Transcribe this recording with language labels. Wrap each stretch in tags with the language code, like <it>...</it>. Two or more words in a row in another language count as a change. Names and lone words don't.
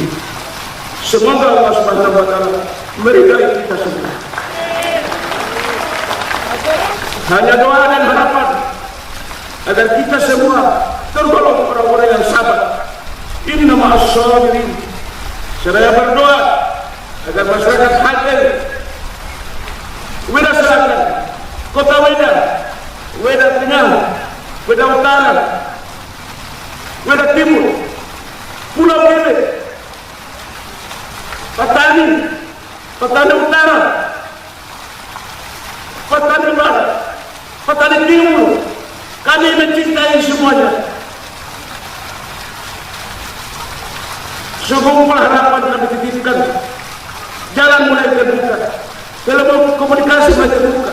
<id>Semoga Allah</id> <ar>سبحانه و تعالى</ar> <id>meridai kita semua. Hanya doa dan harapan agar kita semua tergolong orang-orang yang sabar.</id> <ar>إن مع الصابرين.</ar> <id>Saya berdoa agar masyarakat Halteng, Weda Selatan, Kota Weda, Weda Tengah, Weda Utara, Weda Timur, Pulau Gili, Patani, Patani Utara, Patani Barat, Patani Timur, kami mencintai semuanya. Sebuah harapan kami titipkan, jalan mulai terbuka, telepon komunikasi mulai terbuka.</id>